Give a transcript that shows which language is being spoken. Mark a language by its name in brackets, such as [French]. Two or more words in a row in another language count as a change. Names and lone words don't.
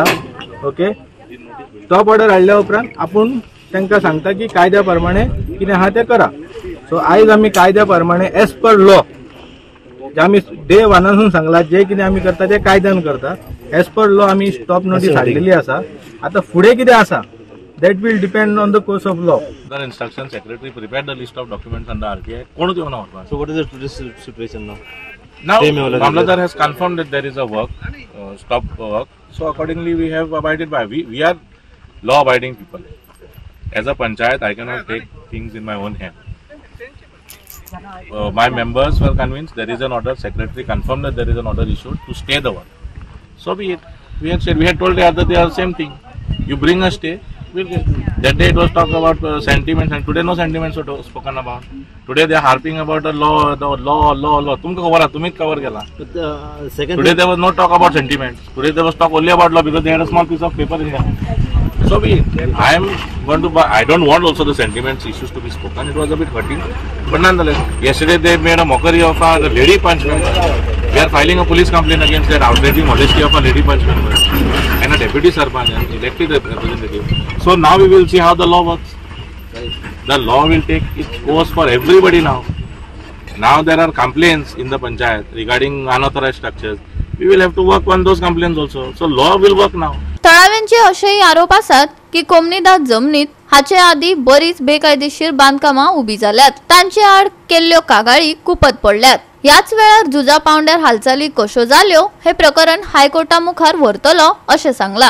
[Konkani] ओके [English] stop order [Konkani] हाडल्या उपरांत आपूण तांकां सांगता की कायद्या प्रमाणे कितें आहा तें करा. सो आयज आमी कायद्या प्रमाणे [English] as per law [Konkani] जे आम्ही डे वनासून सांगला जे कितें आमी करता ते कायद्यान करता. [English] as per law [Konkani] आमी [English] stop notice [Konkani] हाडलेली आसा. आता फुडें कितें आसा [English] that will depend on the course of law. The instruction secretary prepared the list of documents under RTI. [Konkani] कोण होते होना होता? [English] So what is the today's situation now? Now Mamlatdar has confirmed that there is a work, stop work. So accordingly we have abided by. We are law-abiding people. As a panchayat, I cannot take things in my own hand. My members were convinced there is an order. Secretary confirmed that there is an order issued to stay the work. So be it. We had told the other day the same thing. You bring a stay. That day it was talk about sentiments, and today no sentiments were spoken about. Today they are harping about the law. [Konkani] तुमको खबर आहे, तुम्हीच cover केला. [English] Today there was no talk about sentiments. Today there was talk only about law because they had a small piece of paper in their hand. So be it. I am going to. I don't want also the sentiments issues to be spoken. It was a bit hurting, but nonetheless, yesterday they made a mockery of a lady punch member. We are filing a police complaint against that outraging modesty of a lady punch member and a deputy sarpanch and elected representative. So now we will see how the law works. The law will take its course for everybody now. Now there are complaints in the panchayat regarding unauthorized structures. We will have to work on those complaints also. So law will work now. [Konkani] तळाव्यांचे असेही आरोप आसात की कोमनीदाद जमनीत हाचे आधी बरीच बेकायदेशीर बांधकामां उभी जाल्यात. तांचे आड केल्ल्यो कागाळी कुपत पडल्यात. याच वेळार जुजा पावंड्यार हालचाली कश्यो जाल्यो हे प्रकरण हायकोर्टा मुखार व्हरतलो अशें सांगला.